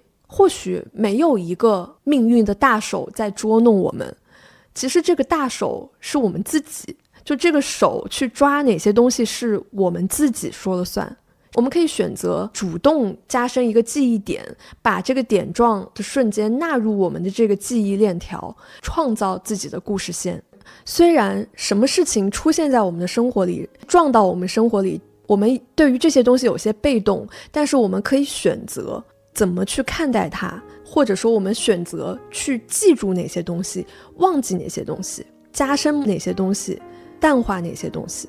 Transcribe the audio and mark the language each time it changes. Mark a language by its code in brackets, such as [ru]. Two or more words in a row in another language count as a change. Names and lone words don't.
[zh] 或許沒有一個命運的大手在捉弄我們，其實這個大手是我們自己，就這個手去抓哪些東西是我們自己說了算。我們可以選擇主動加深一個記憶點，把這個點狀的瞬間納入我們的這個記憶鏈條，創造自己的故事線。雖然什麼事情出現在我們的生活裡，撞到我們生活裡，我們對於這些東西有些被動，但是我們可以選擇怎麼去看待它，或者說我們選擇去記住哪些東西，忘記哪些東西，加深哪些東西，淡化哪些東西。